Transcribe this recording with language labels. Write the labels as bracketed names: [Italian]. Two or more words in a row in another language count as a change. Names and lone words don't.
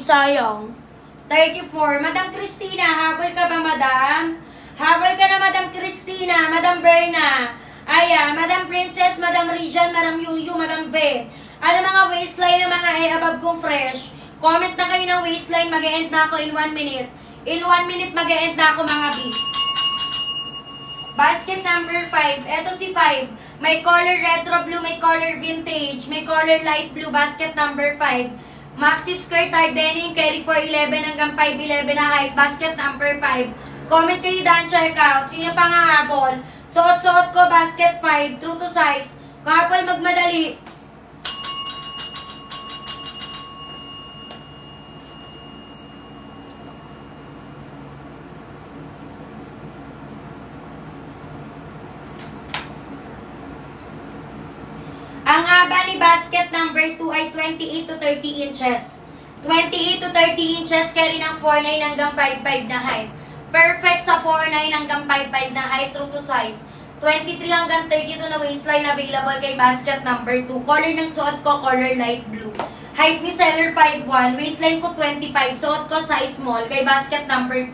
[Filipino] Sayang. 34. Madam Christina, habol ka ba, madam? Habol ka na, Madam Christina, Madam Berna. Ayan, Madam Princess, Madam Region, Madam Yuyu, Madam Ve. Ano mga waistline ng mga above kong fresh? Comment na kayo ng waistline, mag-e-end na ako [English] in 1 minute. In 1 minute, [Filipino] mag-e-end na ako, mga B. Basket number 5. Eto si 5. May color [English] retro blue, [Filipino] may color vintage, may color [English] light blue, [Filipino] basket number 5. [English] Maxi skirt, hard denim, carry [Filipino] 4'11 hanggang 5'11 na height, basket number 5. Comment kayo daan, [English] check out. [Filipino] Sino pa nga habol? Suot-suot ko, basket 5, [English] true to size. [Filipino] Kahapon magmadali. Ang haba ni basket number 2 ay 28 to 30 inches. 28 to 30 inches, carry ng 4'9 hanggang 5'5 na height. Perfect sa 4'9 hanggang 5'5 na height, [English] true to size. [Filipino] 23 hanggang 32 na waistline available kay basket number 2. Color ng suot ko, color [English] light blue. [Filipino] Height ni seller 5'1", waistline ko 25, suot ko [English] size small [Filipino] kay basket number 2.